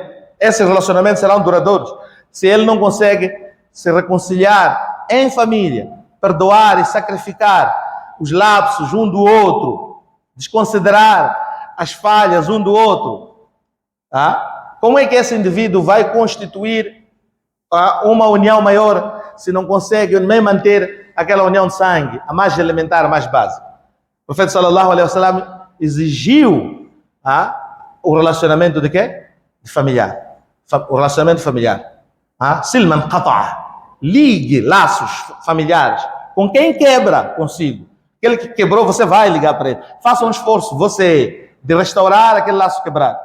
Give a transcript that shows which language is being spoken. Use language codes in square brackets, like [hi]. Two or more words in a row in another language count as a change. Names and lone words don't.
[pt] Esses relacionamentos serão duradouros se ele não consegue se reconciliar em família, perdoar e sacrificar os lapsos um do outro, desconsiderar as falhas um do outro. Como é que esse indivíduo vai constituir uma união maior se não consegue nem manter aquela união de sangue, a mais elementar, a mais básica? O profeta [ar] صلى الله عليه وسلم [pt] exigiu o relacionamento de quê? De familiar. O relacionamento familiar. [ar] صل من قطع. [pt] Ligue laços familiares. Com quem quebra, consigo. Aquele que quebrou, você vai ligar para ele. Faça um esforço, você, de restaurar aquele laço quebrado.